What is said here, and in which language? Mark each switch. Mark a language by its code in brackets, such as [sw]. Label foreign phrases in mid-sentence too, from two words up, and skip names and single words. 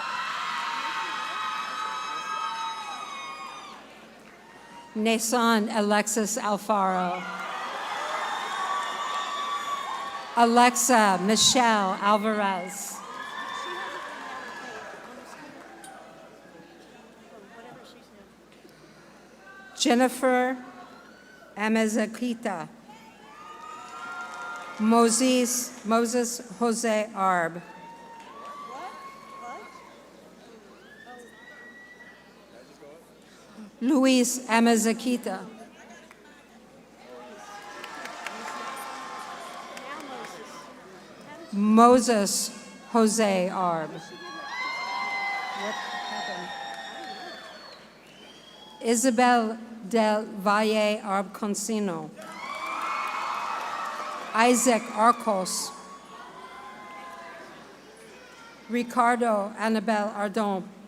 [en] Nason Alexis Alfaro. Alexa Michelle Alvarez. Jennifer Amazakita. Moses Jose Arb. Luis Amazakita. Moses Jose Arb. What happened? Isabel del Valle Arb Consino. Isaac Arcos. Ricardo Annabel Ardon.